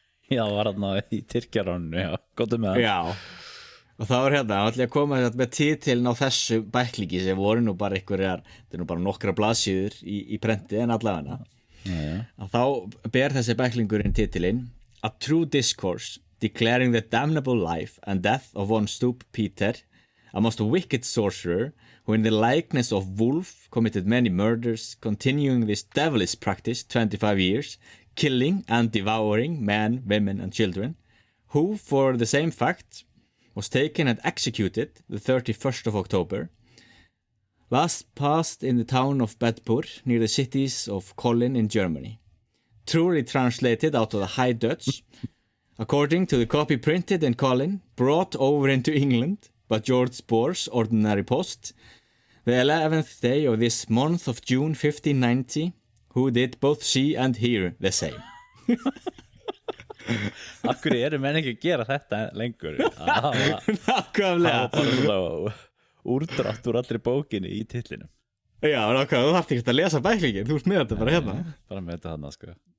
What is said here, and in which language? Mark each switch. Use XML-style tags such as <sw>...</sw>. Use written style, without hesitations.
<is>Já, var þarna í Tyrkjaráninu, já, góttu með hann. Já, og þá var hérna allir að koma með titilinn á þessu bæklingi sem voru nú bara einhverjar, þetta er nú bara nokkra blaðsíður í prenti en allavega.</is> <en>Að þá ber þessi bæklingurinn titilinn A True Discourse Declaring the Damnable Life and Death of One Stoop Peter, a most wicked sorcerer who in the likeness of wolf committed many murders, continuing this devilish practice 25 years, killing and devouring men, women and children, who for the same fact was taken and executed the 31st of October, last passed in the town of Bedpur near the cities of Kolin in Germany. Truly translated out of the High Dutch, according to the copy printed in Kolin, brought over into England by George Boer's ordinary post, the 11th day of this month of June 1590, who did both see and hear the same.</en> <is>Akkur eru menn ekki að gera þetta lengur? Nákvæmlega. Það var bara úrdrátt úr allri bókinni í titlinum. Já, nákvæmlega, þú þarft ekki að lesa bæklingin, þú ert með þetta bara hérna. Bara með þetta þarna, sko.</is>